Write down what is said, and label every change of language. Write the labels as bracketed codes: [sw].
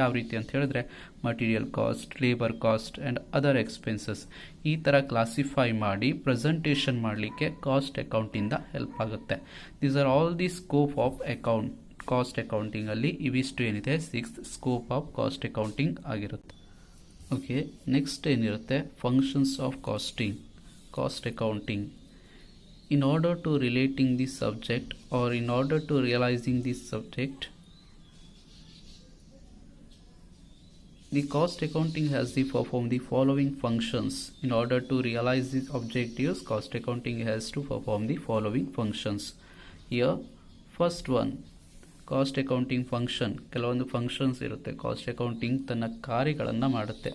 [kn] ಯಾವ ರೀತಿ ಅಂತ ಹೇಳಿದ್ರೆ, material cost, labour cost and other expenses, ಈ ಥರ ಕ್ಲಾಸಿಫೈ ಮಾಡಿ ಪ್ರೆಸೆಂಟೇಷನ್ ಮಾಡಲಿಕ್ಕೆ ಕಾಸ್ಟ್ ಅಕೌಂಟಿಂದ ಹೆಲ್ಪ್ ಆಗುತ್ತೆ. [en] These are all the scope of account. [kn] Cost ಅಕೌಂಟಿಂಗಲ್ಲಿ ಇವಿಷ್ಟು ಏನಿದೆ, 6th scope of cost accounting ಆಗಿರುತ್ತೆ. ಓಕೆ, ನೆಕ್ಸ್ಟ್ ಏನಿರುತ್ತೆ, functions of cost accounting. [en] In order to relating this subject or in order to realizing this subject, the cost accounting has to perform the following functions. In order to realize these objectives, cost accounting has to perform the following functions. Here, first one, [kn] cost accounting function. ಕೆಲವೊಂದು functions ಇರುತ್ತೆ. Cost accounting ತನ್ನ ಕಾರ್ಯಗಳನ್ನು ಮಾಡುತ್ತೆ.